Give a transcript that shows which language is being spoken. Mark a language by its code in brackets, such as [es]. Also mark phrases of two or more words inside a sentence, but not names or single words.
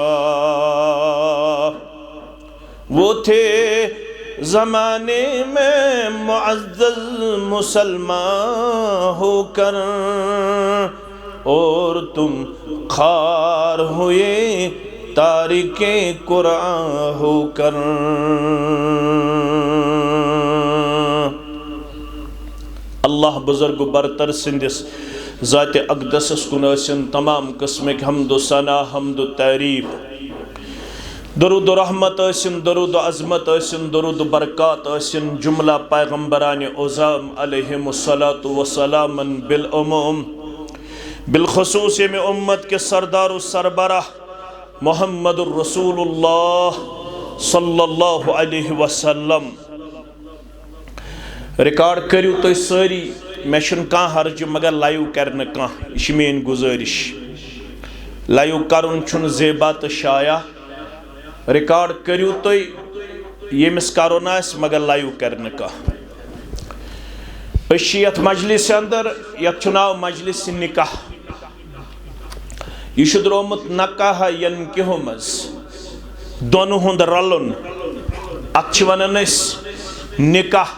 [ur] وہ تھے زمانے میں معزز مسلمان ہو کر، اور تم خوار ہوئے تارکِ قرآن ہو کر. [ks] अल्लाह बुज़ुर्ग बरतर सिंदिस ज़ात अक़दस कुन ٲसिन तमाम किस्मक हम्दो सना हम्दो तारीफ। दरूद रहमत ٲसिन, दरूद अज़मत ٲसिन, दरूद बरक़ात ٲसिन जुमला पैगम्बरान उज़ाम [ar] عليهم الصلاة والسلام بالعموم بالخصوص [ks] में उम्मत के सरदार सरबराह [ar] محمد رسول الله صلى الله عليه وسلم. [ks] रिकॉर्ड करियो तो सारी, मे कह हर्ज मगर लाइव कर कह मेन गुजारिश। लाइव कर ज़ेबा तो शाया, रिकॉर्ड करियो तो यमिस करुन मगर लाइव कर कह। यथ मजलिस अंदर यथ नाव मजलिस निकाह। यह द्रोमुत नकाह यनकिहु मज दोनों हुंद रलुन, अत वनान निकाह।